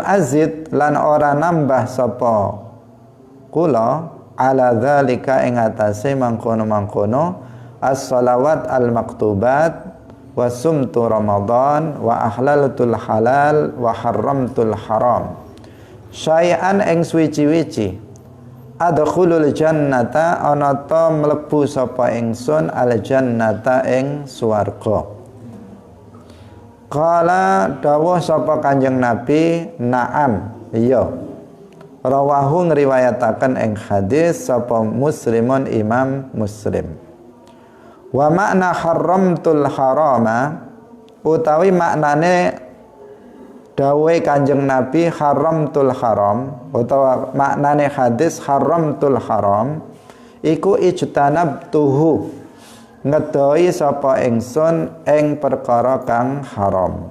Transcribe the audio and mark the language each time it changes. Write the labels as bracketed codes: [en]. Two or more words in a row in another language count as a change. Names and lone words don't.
[ar] azid [jv] lan ora nambah sapa kula [ar] على ذلك [jv] ing atase mangkono-mangkono [ar] الصلوات المكتوبات وصمت رمضان وأحللت الحلال وحرمت الحرام شيئا [jv] ing suwi-wici, [ar] أدخل الجنة, [jv] ana ta mlebu sapa ingsun [ar] الجنة [jv] ing swarga. Qala, dawuh sapa Kanjeng Nabi, na'am, iya. Rawahu ngriwayataken ing hadis sapa Muslimun, Imam Muslim. [ar] ومعنى حرمت الحرام, [jv] utawi maknane dawuh Kanjeng Nabi [ar] حرمت الحرام, [jv] utawa maknane hadis [ar] حرمت الحرام, [jv] iku ijtanabtuhu, ngedoi sapa ingsun ing perkara kang haram.